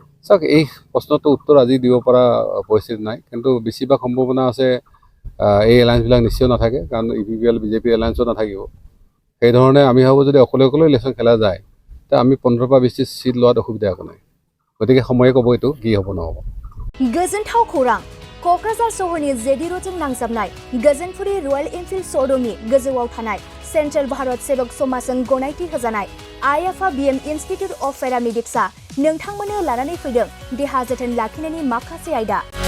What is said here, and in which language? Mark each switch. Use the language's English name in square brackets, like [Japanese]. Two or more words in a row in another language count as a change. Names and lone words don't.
[Assamese] চাওক এই প্ৰশ্নটোৰ উত্তৰ আজি দিব পৰা পৰিস্থিতি নাই, কিন্তু বেছিভাগ সম্ভাৱনা আছে এই এলায়েন্সবিলাক নিশ্চয় নাথাকে, কাৰণ UPPL BJP এলায়েন্সো নাথাকিব। সেইধৰণে আমি ভাবোঁ যদি অকলে ইলেকশ্যন খেলা যায় তেতিয়া আমি 15-20 চিট লোৱাত অসুবিধা একো নাই। গতিকে সময়ে ক'ব এইটো কি হ'ব নহ'ব। [Bodo] गोजोनथाव खौरां क'क्राझार सहरनि जेडि र'डजों नांजाबनाय गोजोनपुरी रयेल एनफिल्ड श'रुमनि गोजौआव थानाय सेन्ट्रेल भारत सेबक समाजजों गनायथि होजानाय IFABM इन्स्टिट्युट अफ पेरामेडिक्सआ नोंथांमोननो लानानै फैदों देहा जोथोन लाखिनायनि माखासे आयदा।